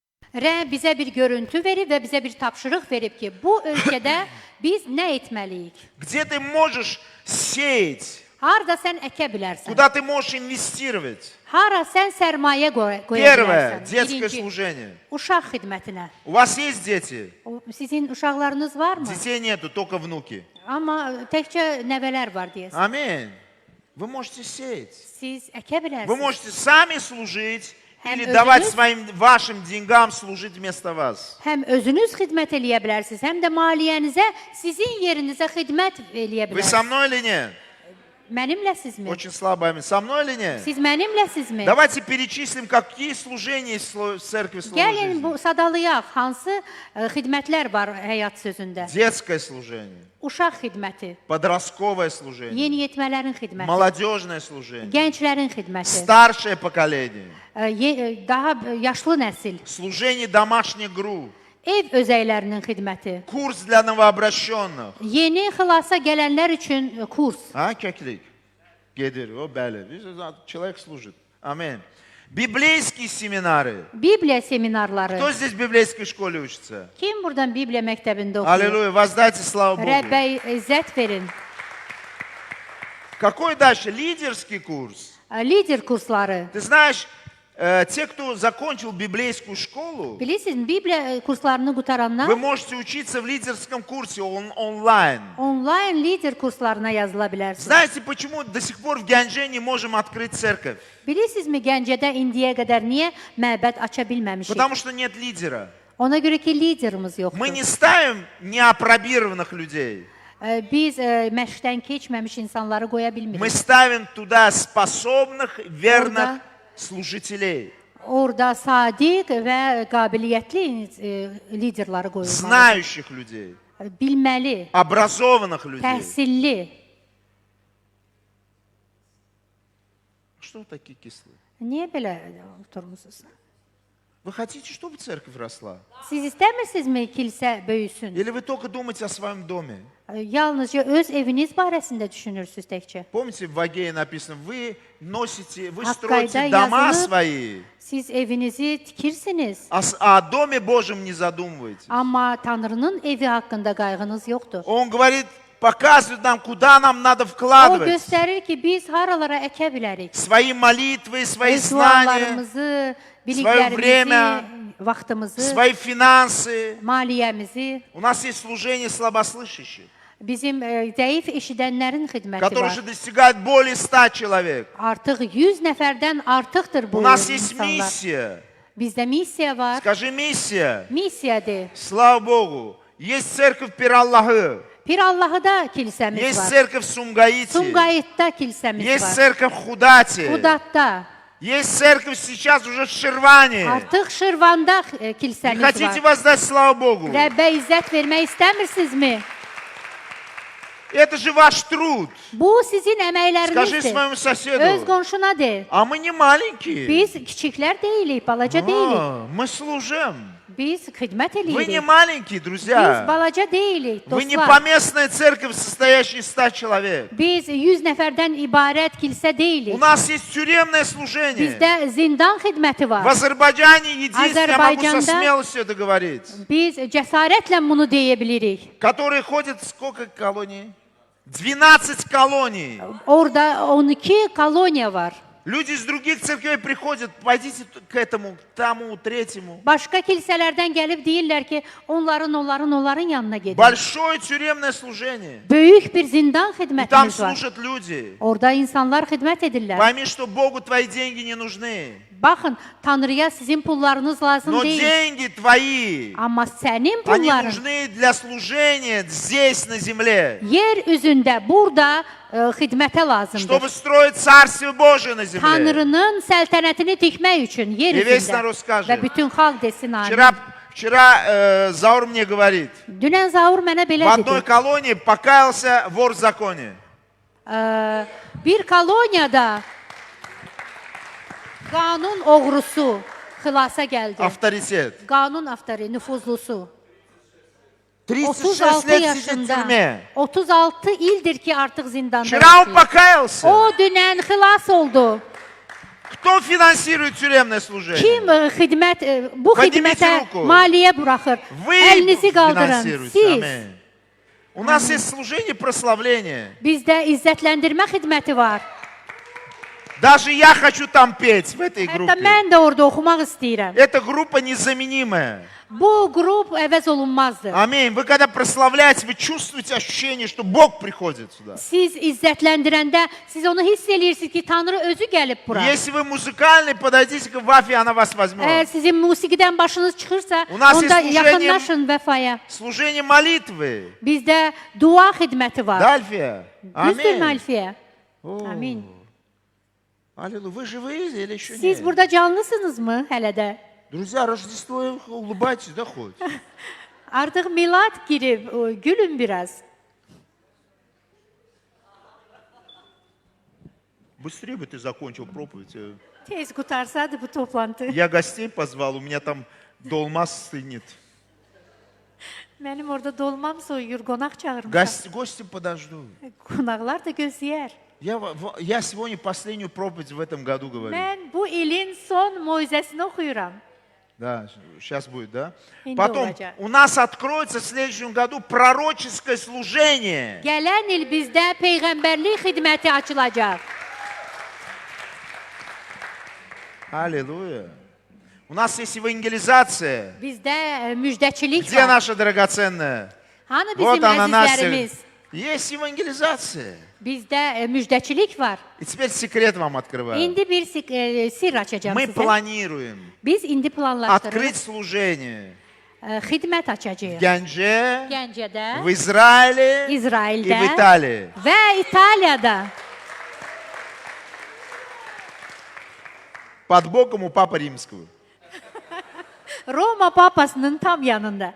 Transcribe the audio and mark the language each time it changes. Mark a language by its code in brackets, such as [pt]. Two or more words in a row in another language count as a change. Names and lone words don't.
[az] Rəbb bizə bir görüntü verib və bizə bir tapşırıq verib ki, bu ölkədə biz nə etməliyik? [ru] Где ты можешь сеять, [az] Harda sən əkə bilərsən? [ru] куда ты можешь инвестировать. [az] Hara sən sərmayə qoya [ru] Первое, [az] bilərsən? [ru] детское служение. [az] Uşaq xidmətinə. [ru] У вас есть дети? [az] Sizin uşaqlarınız varmı? [ru] Детей нету, только внуки. [az] Amma təkcə nəvələr var deyəsən. [ru] Аминь. Вы можете сеять. [az] Siz əkə [ru] Вы [az] bilərsiniz. [ru] можете сами служить [az] Hem [ru] или [az] özünüz- [ru] давать вашим деньгам служить вместо вас. [az] Həm özünüz xidmət eləyə bilərsiniz, həm də maliyyənizə, sizin yerinizə xidmət eləyə [ru] Вы со [az] bilərsiniz. [ru] мной или нет? [az] Mənimləsinizmi? [ru] Очень слабо. Аминь. Со мной или нет? [az] Siz mənimləsinizmi? [ru] Давайте перечислим, какие служения есть в церкви Слово [az] Gəlin [ru] жизни. [az] bu sadalayaq, hansı xidmətlər var həyat sözündə? [ru] Детское служение, [az] Uşaq xidməti, [ru] подростковое служение, [az] yeniyetmələrin xidməti, [ru] молодежное служение, [az] gənclərin xidməti, [ru] старшее поколение, [az] daha yaşlı nəsil, [ru] служение домашних групп, [az] ev özəylərinin xidməti, [ru] курс для новообращенных. [az] yeni xilasa gələnlər üçün kurs. A, kəklik? Gedər, o, bəli. [ru] Человек служит. Аминь. Библейские семинары. [az] Bibliya seminarları. [ru] Кто здесь в библейской школе учится? [az] Kim buradan Bibliya məktəbində oxuyur? [ru] Аллилуйя. Воздайте славу Богу. [az] Rəbbə izzət verin. [ru] Какой дальше? Лидерский курс. [az] Lider kursları. [ru] Ты знаешь, те, кто закончил библейскую школу, [az] Bilirsiniz, Bibliya kurslarını [ru] вы [az] qutaranlar [ru] можете учиться в лидерском курсе онлайн. [az] onlayn lider kurslarına yazıla bilərsiniz. [ru] Знаете, почему до сих пор в Гянже не можем открыть церковь? [az] Bilirsinizmi Gəncədə indiyə qədər niyə məbəd aça bilməmişik? [ru] Потому что нет лидера. [az] Ona görə ki, liderimiz [ru] Мы [az] yoxdur. [ru] не ставим неопробированных людей. [az] Biz məşqdən keçməmiş insanları qoya [ru] Мы [az] bilmirik. [ru] ставим туда способных, верных [az] Orada- [ru] служителей, [az] Orada sadiq və qabiliyyətli liderləri qoyurlar. [ru] знающих людей, [az] Bilməli, [ru] образованных людей. [az] təhsilli. [ru] Что вы такие кислые? [az] Niyə belə oturmusunuz? [ru] Вы хотите, чтобы церковь росла? [az] Siz istəmirsinizmi kilsə böyüsün? [ru] Или вы только думаете о своем доме? [az] Yalnızca öz eviniz barəsində düşünürsüz təkcə. [ru] Помните, в Агее написано, вы носите, вы [az] Hakkayda [ru] строите дома [az] yazılıb, [ru] свои, [az] Siz evinizi tikirsiniz, [ru] о доме Божьем не задумываетесь. [az] amma Tanrının evi haqqında qayğınız yoxdur. [ru] Он говорит, показывает нам, куда нам надо [az] O [ru] вкладывать [az] göstərir ki, biz haralara əkə bilərik. [ru] свои молитвы, свои [az] Öz [ru] знания, [az] dualarımızı, biliklərimizi, [ru] время, [az] vaxtımızı, [ru] свои финансы. [az] maliyyəmizi, [ru] У нас есть служение слабослышащих, [az] bizim zəif eşidənlərin xidməti [ru] которые [az] var. [ru] уже достигают более 100 человек. [az] Artıq 100 nəfərdən artıqdır bu [ru] У нас есть [az] insanlar. [ru] миссия. [az] Bizdə missiya var. [ru] Скажи миссия. [az] Missiyadır. [ru] Слава Богу. Есть церковь Пир-Аллахы. [az] Pir Allahıda kilsəmiz [ru] Есть [az] var. [ru] церковь в Сумгаите. [az] Sumqayıtda kilsəmiz [ru] Есть [az] var. [ru] церковь в Худате. [az] Qudatda. [ru] Есть церковь сейчас уже в Ширване. [az] Artıq Şirvanda [ru] Не [az] kilsəmiz [ru] хотите [az] var. [ru] воздать славу Богу? [az] Rəbbə izzət vermək istəmirsinizmi? [ru] Это же ваш труд. [az] Bu sizin [ru] Скажи [az] əməklərinizdir. [ru] своему [az] Öz [ru] соседу. [az] qonşuna de. [ru] А мы не маленькие. [az] Biz kiçiklər deyilik, balaca deyilik. [ru] Мы служим. [az] Biz xidmət [ru] Вы не [az] eləyirik. [ru] маленькие, [az] Biz [ru] друзья. [az] balaca deyilik, [ru] Вы не [az] dostlar. [ru] поместная церковь, состоящая из 100 человек. [az] Biz 100 nəfərdən ibarət kilsə [ru] У [az] deyilik. [ru] нас есть тюремное служение. [az] Bizdə zindan xidməti [ru] В [az] var. [ru] Азербайджане единственное, я могу со [az] Азербайджанда- [ru] смелостью это говорить, [az] Biz cəsarətlə bunu deyə bilirik. [ru] которые ходят сколько колоний? 12 колоний. [az] Orada 12 koloniya var. [ru] Люди из других церквей приходят, пойдите к этому, к тому, третьему. [az] Başqa kilsələrdən gəlib deyirlər ki, onların yanına gedin. [ru] Большое тюремное служение. [az] Böyük bir zindan [ru] И там [az] xidmətimiz var. [ru] служат люди. [az] Orada insanlar xidmət edirlər. [ru] Пойми, что Богу твои деньги не нужны. [az] Baxın, Tanrıya sizin pullarınız lazım [ru] Но [az] deyil. [ru] деньги твои, [az] Amma sənin [ru] они [az] pulların [ru] нужны для служения здесь, на земле. [az] yer üzündə, burada xidmətə lazımdır. [ru] Чтобы строить Царствие Божие на земле. [az] Tanrının səltənətini tikmək üçün yer [ru] И весь [az] üzündə. [ru] народ скажет. [az] Və bütün xalq desin amin. [ru] Вчера Заур мне говорит, [az] Dünən Zaur mənə [ru] в [az] belə [ru] одной [az] dedi. [ru] колонии покаялся вор в законе. [az] Bir koloniyada qanun oğrusu xilasa gəldi. [ru] Авторитет. [az] Qanun avtori, nüfuzlusu. [ru] 36 [az] 36 [ru] лет сидит в [az] yaşında. [ru] тюрьме. [az] 36 ildir ki artıq zindanda [ru] Вчера он [az] yaşayır. [ru] покаялся. [az] O dünən xilas oldu. [ru] Кто финансирует тюремное служение? [az] Kim bu [ru] Поднимите [az] xidmətə [ru] руку. [az] maliyyə buraxır? [ru] Вы [az] Əlinizi qaldırın. [ru] финансируете. [az] Siz. [ru] Аминь. У нас есть служение прославления. [az] Bizdə izzətləndirmə xidməti var. [ru] Даже я хочу там петь, в этой [az] Hətta [ru] группе. [az] mən də orada oxumaq istəyirəm. [ru] Эта группа незаменимая. [az] Bu qrup əvəz olunmazdır. [ru] Аминь. Вы когда прославляете, вы чувствуете ощущение, что Бог приходит сюда. [az] Siz izzətləndirəndə siz onu hiss eləyirsiniz ki, Tanrı özü gəlib bura. [ru] Если вы музыкальный, подойдите к Вафе, она вас [az] Əgər [ru] возьмет. [az] sizin musiqidən başınız çıxırsa, [ru] У нас [az] onda [ru] есть служение- [az] yaxınlaşın vəfaya. [ru] Служение молитвы. [az] Bizdə dua xidməti var. [ru] Да, Альфия? [az] Düzdürmü [ru] Аминь. [az] Alfiyə? [ru] О, [az] Amin. [ru] Аллилуйя. Вы живые или еще [az] Siz [ru] нет? [az] burada canlısınızmı hələ də? [ru] Друзья, Рождество, улыбайтесь, да хоть. [az] Artıq milad girib, gülün biraz. [ru] Быстрее бы ты закончил проповедь. [az] Tez qutarsadı bu toplantı. [ru] Я гостей позвал, у меня там dolma стынет. [az] Mənim orada dolmam soyuyur, qonaq çağırmışam. [ru] Гости подождут. [az] Qonaqlar da gözləyər. [ru] Я сегодня последнюю проповедь в этом году говорю. [az] Mən bu ilin son moizəsini oxuyuram. [ru] Да, сейчас будет, да? [az] Инди [ru] Потом [az] olacak. [ru] у нас откроется в следующем году пророческое служение. [az] Gələn il bizdə peyğəmbərlik xidməti açılacaq. [ru] Аллилуйя. У нас есть евангелизация. [az] Bizdə müjdəçilik [ru] Где [az] var. [ru] наша драгоценная? [az] Hanı [ru] Вот [az] bizim [ru] она, Настя. [az] əzizlərimiz? [ru] Есть евангелизация. [az] Bizdə müjdəçilik var. [ru] И теперь секрет вам открываю. [az] İndi bir sirr açacağam [ru] Мы [az] sizə. [ru] планируем [az] Biz indi planlaşdırırıq. [ru] открыть служение [az] Xidmət [ru] в [az] açacağıq. [ru] Гянже, [az] Gəncədə, [ru] в Израиле и [az] İsraildə [ru] в Италии. [az] və İtaliyada. [ru] Под боком у Папы Римского. [az] Roma papasının tam yanında.